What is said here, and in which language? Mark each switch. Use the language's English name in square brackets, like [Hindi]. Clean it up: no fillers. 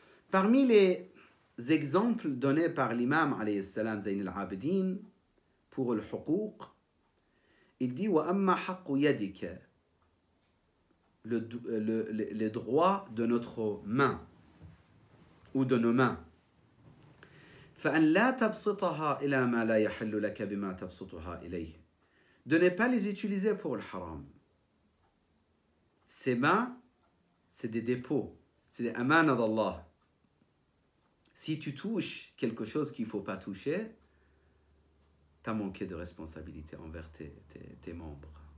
[French] Parmi les exemples donnés par l'imam, alayhi salam, Zayn al-Abidin, pour le huquq, il dit « [Arabic] Wa amma haqqu yadika [French] » les droits de notre main ou de nos mains. [Arabic] فأن لا تبسطها إلى ما لا يحل لك بما تبسطها إليه. [French] De ne pas les utiliser pour le haram. Ces mains, c'est des dépôts, c'est des amana d'Allah. Si tu touches quelque chose qu'il ne faut pas toucher, tu as manqué de responsabilité envers tes membres.